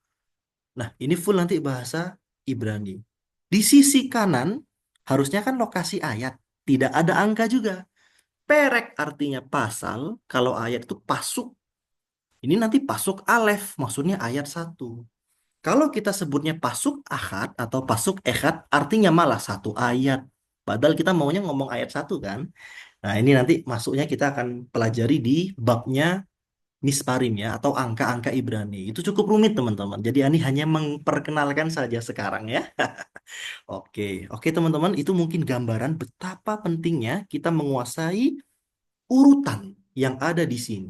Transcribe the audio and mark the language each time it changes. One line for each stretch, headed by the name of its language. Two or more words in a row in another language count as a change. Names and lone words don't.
Indonesian: Nah ini full nanti bahasa Ibrani. Di sisi kanan harusnya kan lokasi ayat. Tidak ada angka juga. Perek artinya pasal, kalau ayat itu pasuk. Ini nanti
Hebrew: pasuk Alef,
Indonesian: maksudnya ayat 1. Kalau kita sebutnya
Hebrew: pasuk ahad
Indonesian: atau
Hebrew: pasuk ehad,
Indonesian: artinya malah satu ayat. Padahal kita maunya ngomong ayat 1 kan. Nah ini nanti masuknya kita akan pelajari di babnya misparim ya atau angka-angka Ibrani. Itu cukup rumit teman-teman. Jadi ini hanya memperkenalkan saja sekarang ya. Oke, oke teman-teman itu mungkin gambaran betapa pentingnya kita menguasai urutan yang ada di sini.